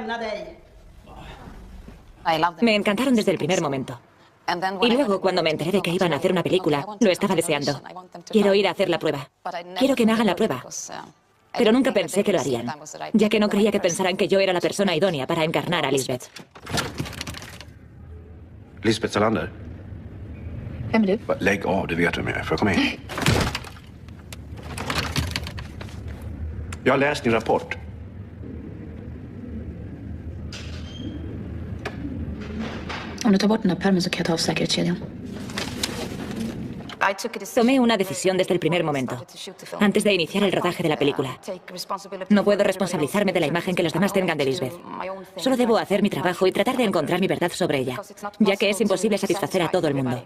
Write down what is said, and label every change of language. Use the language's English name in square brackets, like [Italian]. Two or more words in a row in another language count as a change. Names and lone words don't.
[Spanish] Me encantaron desde el primer momento. Y luego, cuando me enteré de que iban a hacer una película, lo estaba deseando. Quiero ir a hacer la prueba. Quiero que me hagan la prueba. Pero nunca pensé que lo harían, ya que no creía que pensaran que yo era la persona idónea para encarnar a Lisbeth. Lisbeth Salander. [Swedish] Vem är du? Lägg av, du vet vem jag är. Får jag komma in? Jag har läst din rapport. Om du tar bort den här pärmen så kan jag ta av säkerhetskedjan. [Spanish] Tomé una decisión desde el primer momento, antes de iniciar el rodaje de la película. No puedo responsabilizarme de la imagen que los demás tengan de Lisbeth. Solo debo hacer mi trabajo y tratar de encontrar mi verdad sobre ella, ya que es imposible satisfacer a todo el mundo.